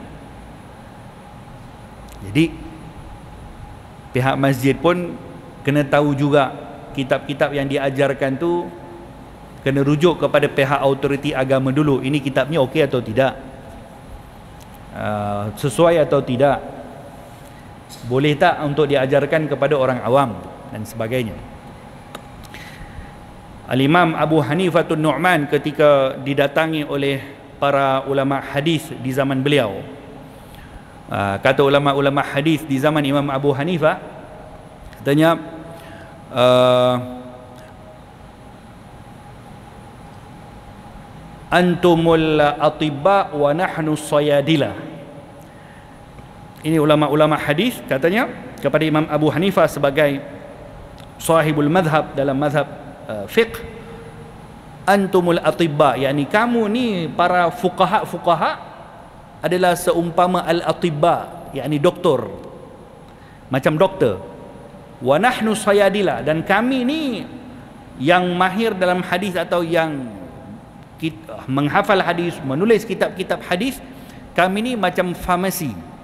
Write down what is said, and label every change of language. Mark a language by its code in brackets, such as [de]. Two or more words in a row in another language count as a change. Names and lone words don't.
[ms] Jadi pihak masjid pun kena tahu juga kitab-kitab yang diajarkan tu kena rujuk kepada pihak autoriti agama dulu. Ini kitabnya okey atau tidak, sesuai atau tidak, boleh tak untuk diajarkan kepada orang awam dan sebagainya. Al-Imam Abu Hanifatul Nu'man ketika didatangi oleh para ulama hadis di zaman beliau, kata ulama-ulama hadis di zaman Imam Abu Hanifah, katanya [ar] أنتم الأطباء ونحن الصيادلة. [ms] Ini ulama-ulama hadis katanya kepada Imam Abu Hanifah sebagai [ar] صاحب المذهب [ms] dalam madhab fiqh, [ar] أنتم الأطباء, [ms] yakni kamu ni para fuqaha adalah seumpama al-atibba, yakni doktor, macam doktor. [ar] ونحن الصيادلة, [ms] dan kami ni yang mahir dalam hadis atau yang menghafal hadis, menulis kitab-kitab hadis, kami ni macam farmasi.